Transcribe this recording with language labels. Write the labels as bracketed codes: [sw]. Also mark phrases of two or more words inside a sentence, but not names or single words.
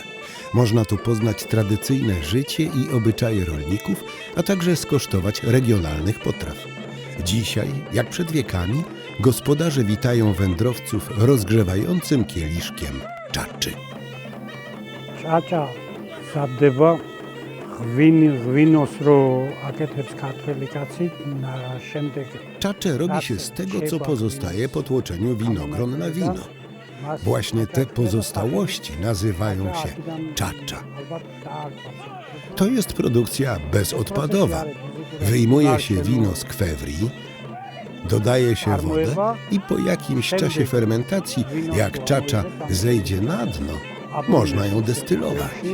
[pl] Można tu poznać tradycyjne życie i obyczaje rolników, a także skosztować regionalnych potraw. Dzisiaj, jak przed wiekami, gospodarze witają wędrowców rozgrzewającym kieliszkiem czaczy. Czacza zadbywa [ka] ღვინოს რო აკეთებს ქართველი კაცი შემდეგ [pl] Czacze robi się z tego, co pozostaje po tłoczeniu winogron na wino. Właśnie te pozostałości nazywają się czacza. To jest produkcja bezodpadowa. Wyjmuje się wino z kwewrii, dodaje się wodę i po jakimś czasie fermentacji, jak czacza zejdzie na dno, można ją destylować.